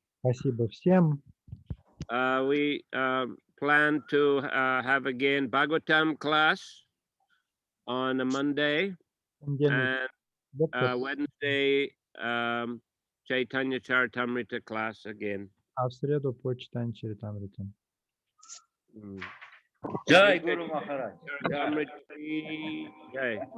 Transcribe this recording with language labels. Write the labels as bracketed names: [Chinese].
[Russian] Спасибо всем. [English] We plan to have again Bhagavatam class on a Monday, and Wednesday Chaitanya Charitamrita class again. [Russian] А в среду по читанию Чаритамриты. Джай, Гуру Махарадж. Чаритамрита ki jai.